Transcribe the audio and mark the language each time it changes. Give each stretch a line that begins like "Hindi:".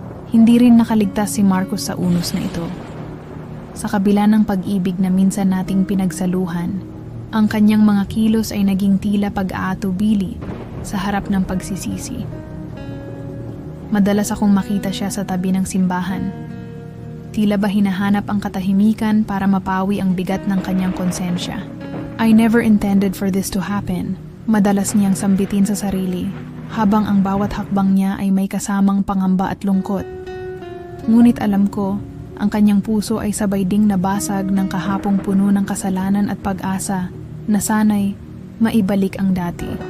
Filipino: Hindi rin nakaligtas si Marcus sa unos na ito. Sa kabila ng pag-ibig na minsan nating pinagsaluhan, ang kanyang mga kilos ay naging tila pag-aatubili sa harap ng pagsisisi. Madalas akong makita siya sa tabi ng simbahan. Tila ba hinahanap ang katahimikan para mapawi ang bigat ng kanyang konsensya.
English: I never intended for this to happen.
Filipino: Madalas niyang sambitin sa sarili, habang ang bawat hakbang niya ay may kasamang pangamba at lungkot. Ngunit alam ko, ang kanyang puso ay sabay ding nabasag ng kahapong puno ng kasalanan at pag-asa na sana'y maibalik ang dati.